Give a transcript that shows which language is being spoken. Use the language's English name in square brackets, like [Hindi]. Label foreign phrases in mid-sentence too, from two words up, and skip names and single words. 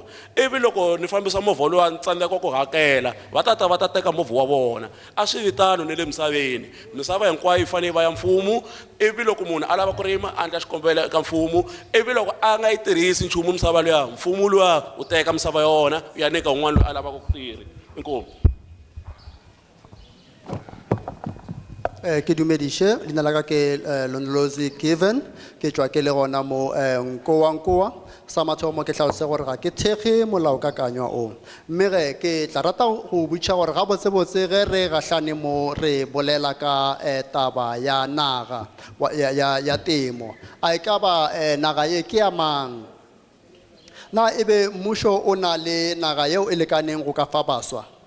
[Tsonga] Ivi loko ni fambisa movha lowa ni tsandzeka ku hakela va ta teka movha wa vona. A swi vitano ni le misaveni misava hinkwayo yi fanele va ya mfumo. Ivi loko munhu a lava ku rima a endla xikombelo eka mfumo ivi loko a nga yi tirhisi nchumu misava liya mfumo luya u teka misava yona ya nyika un'wana loyi a lavaka ku tirha. Inkomu. [Northern Sotho] Ke dumedishe leina la ka ke Londolozi Given ke tswa ke le gona mo Nkowankowa sa mathomo ke tlhalose gore ga ke thekge molaokakanywa o. Mme ge ke tla rata go botša gore ga botsebotse ge re gahlane mo re bolela ka taba ya naga ya temo a e ka ba naga ye ke ya mang na ebe mmušo o na le naga yeo e lekaneng go ka fa baswa.